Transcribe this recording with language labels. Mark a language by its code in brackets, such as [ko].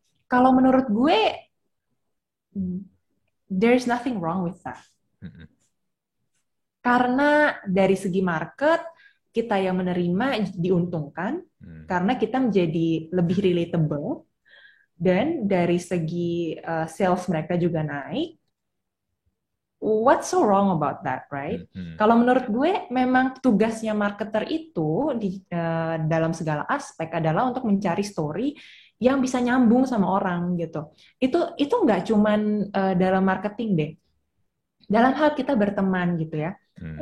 [id] Kalau menurut gue, [en] there's nothing wrong with that. Hmm. [id] Karena dari segi market, kita yang menerima diuntungkan, Hmm. karena kita menjadi lebih relatable, dan dari segi sales mereka juga naik. [en] What's so wrong about that, right? Hmm. Hmm. [id] Kalau menurut gue, memang tugasnya marketer itu dalam segala aspek adalah untuk mencari story yang bisa nyambung sama orang gitu. Itu nggak cuman dalam marketing deh. Dalam hal kita berteman gitu ya. Hmm.